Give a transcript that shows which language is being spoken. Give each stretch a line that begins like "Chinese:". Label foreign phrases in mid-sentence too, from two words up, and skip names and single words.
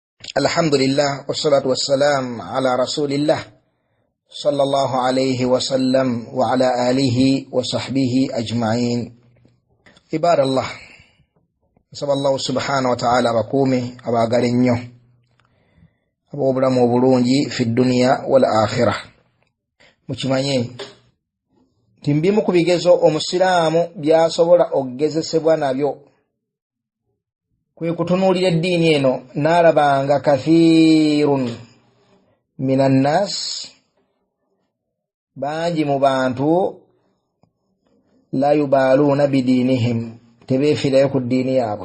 Arabic: الحمد لله والصلاة والسلام على رسول الله صلى الله عليه وسلم وعلى آله وصحبه أجمعين.
Ganda: Ibadallah, saballahu
Arabic: سبحانه وتعالى
Ganda: bakume abagala ennyo ab'obulamu obulungi
Arabic: في الدنيا والآخرة.
Ganda: Mukimanye timbimu ku bigezo omusiraamu byasobola okugezesebwa nabyo kwe kutunuulira eddiini eno n'alabanga
Arabic: كثير من الناس,
Ganda: bangi mu bantu
Arabic: لا يبالون بدينهم,
Ganda: tebeefirayo ku ddiini yaabwe.